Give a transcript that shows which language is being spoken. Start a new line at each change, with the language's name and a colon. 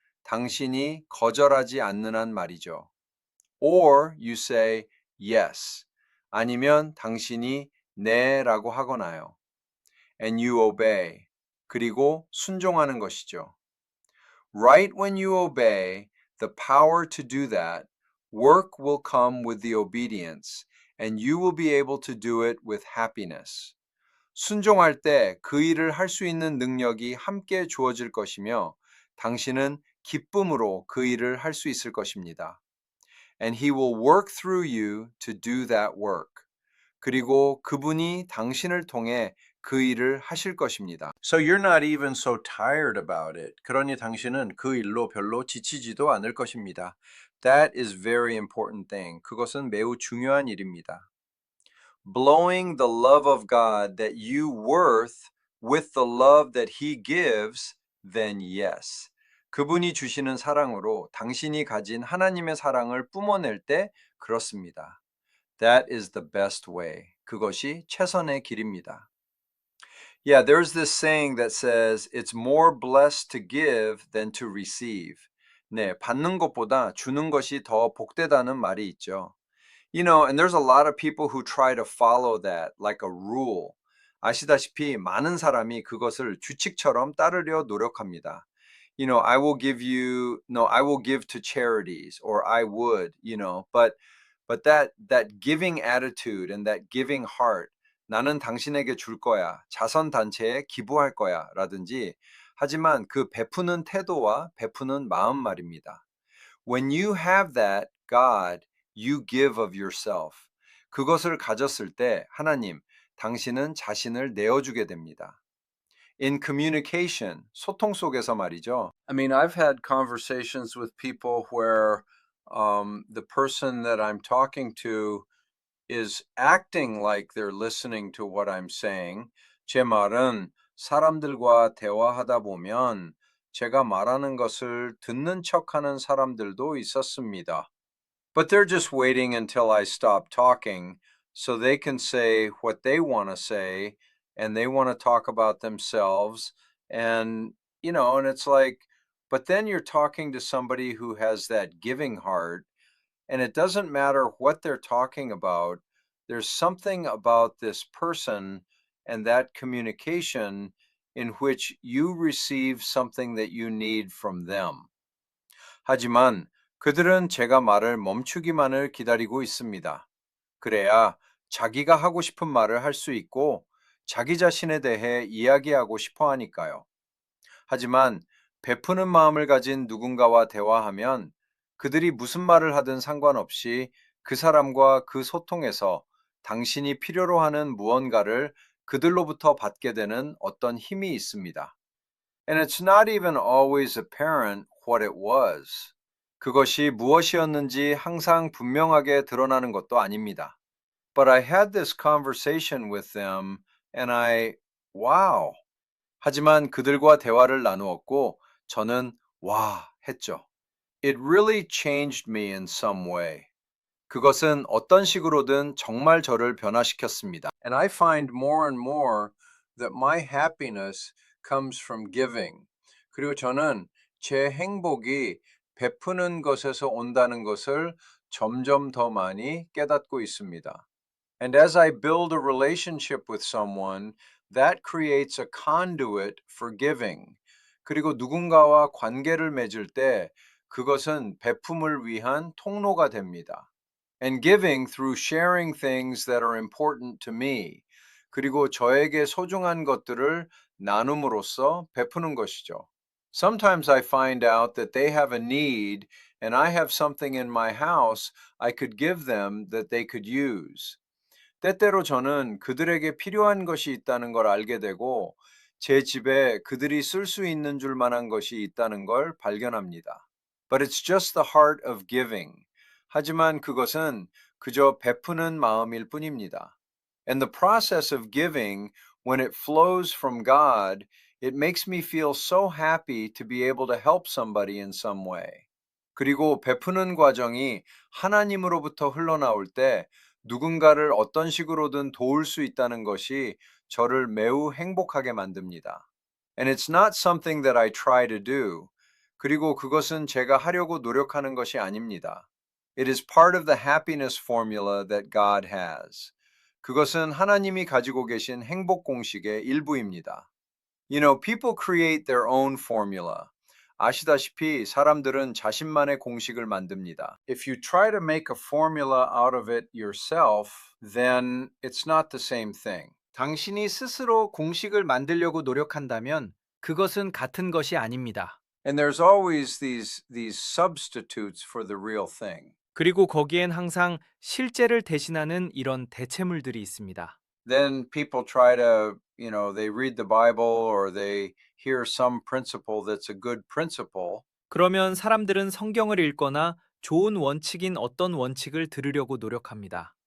Korean: 당신이 거절하지 않는 한 말이죠.
English: Or you say yes.
Korean: 아니면 당신이 네라고 하거나요.
English: And you obey.
Korean: 그리고 순종하는 것이죠.
English: Right when you obey, the power to do that, work will come with the obedience, and you will be able to do it with happiness.
Korean: 순종할 때 그 일을 할 수 있는 능력이 함께 주어질 것이며 당신은 기쁨으로 그 일을 할 수 있을 것입니다.
English: And he will work through you to do that work.
Korean: 그리고 그분이 당신을 통해 그 일을 하실 것입니다.
English: So you're not even so tired about it.
Korean: 그러니 당신은 그 일로 별로 지치지도 않을 것입니다.
English: That is very important thing.
Korean: 그것은 매우 중요한 일입니다.
English: Blowing the love of God that you worth with the love that he gives, then yes.
Korean: 그분이 주시는 사랑으로 당신이 가진 하나님의 사랑을 뿜어낼 때 그렇습니다.
English: That is the best way.
Korean: 그것이 최선의 길입니다.
English: Yeah, there's this saying that says it's more blessed to give than to receive.
Korean: 네, 받는 것보다 주는 것이 더 복되다는 말이 있죠.
English: You know, and there's a lot of people who try to follow that like a rule.
Korean: 아시다시피 많은 사람이 그것을 규칙처럼 따르려 노력합니다.
English: You know, I will give to charities or I would, but that giving attitude and that giving heart,
Korean: 나는 당신에게 줄 거야, 자선 단체에 기부할 거야라든지 하지만 그 베푸는 태도와 베푸는 마음 말입니다.
English: When you have that, God, you give of yourself.
Korean: 그것을 가졌을 때 하나님, 당신은 자신을 내어주게 됩니다.
English: In communication,
Korean: 소통 속에서 말이죠.
English: I mean, I've had conversations with people where the person that I'm talking to is acting like they're listening to what I'm saying.
Korean: 제 말은 사람들과 대화하다 보면 제가 말하는 것을 듣는 척하는 사람들도 있었습니다.
English: But they're just waiting until I stop talking so they can say what they want to say and they want to talk about themselves and and it's like but then you're talking to somebody who has that giving heart and it doesn't matter what they're talking about. There's something about this person and that communication in which you receive something that you need from them.
Korean: 하지만 그들은 제가 말을 멈추기만을 기다리고 있습니다. 그래야 자기가 하고 싶은 말을 할 수 있고 자기 자신에 대해 이야기하고 싶어 하니까요. 하지만 베푸는 마음을 가진 누군가와 대화하면 그들이 무슨 말을 하든 상관없이 그 사람과 그 소통에서 당신이 필요로 하는 무언가를 그들로부터 받게 되는 어떤 힘이 있습니다.
English: And it's not even always apparent what it was.
Korean: 그것이 무엇이었는지 항상 분명하게 드러나는 것도 아닙니다.
English: But I had this conversation with them and wow.
Korean: 하지만 그들과 대화를 나누었고 저는 와 했죠.
English: It really changed me in some way.
Korean: 그것은 어떤 식으로든 정말 저를 변화시켰습니다.
English: And I find more and more that my happiness comes from giving.
Korean: 그리고 저는 제 행복이 베푸는 것에서 온다는 것을 점점 더 많이 깨닫고 있습니다.
English: And as I build a relationship with someone, that creates a conduit for giving.
Korean: 그리고 누군가와 관계를 맺을 때 그것은 베품을 위한 통로가 됩니다.
English: And giving through sharing things that are important to me.
Korean: 그리고 저에게 소중한 것들을 나눔으로써 베푸는 것이죠.
English: Sometimes I find out that they have a need and I have something in my house I could give them that they could use.
Korean: 때때로 저는 그들에게 필요한 것이 있다는 걸 알게 되고 제 집에 그들이 쓸 수 있는 줄 만한 것이 있다는 걸 발견합니다.
English: But it's just the heart of giving.
Korean: 하지만 그것은 그저 베푸는 마음일 뿐입니다.
English: And the process of giving, when it flows from God, it makes me feel so happy to be able to help somebody in some way.
Korean: 그리고 베푸는 과정이 하나님으로부터 흘러나올 때 누군가를 어떤 식으로든 도울 수 있다는 것이 저를 매우 행복하게 만듭니다.
English: And it's not something that I try to do.
Korean: 그리고 그것은 제가 하려고 노력하는 것이 아닙니다.
English: It is part of the happiness formula that God has.
Korean: 그것은 하나님이 가지고 계신 행복 공식의 일부입니다.
English: You know, people create their own formula.
Korean: 아시다시피 사람들은 자신만의 공식을 만듭니다.
English: If you try to make a formula out of it yourself, then it's not the same thing.
Korean: 당신이 스스로 공식을 만들려고 노력한다면 그것은 같은 것이 아닙니다.
English: And there's always these substitutes for the real thing.
Korean: 그리고 거기엔 항상 실제를 대신하는 이런 대체물들이 있습니다.
English: Then people try to, they read the Bible or they hear some principle that's a good principle.
Korean: 그러면 사람들은 성경을 읽거나 좋은 원칙인 어떤 원칙을 들으려고 노력합니다.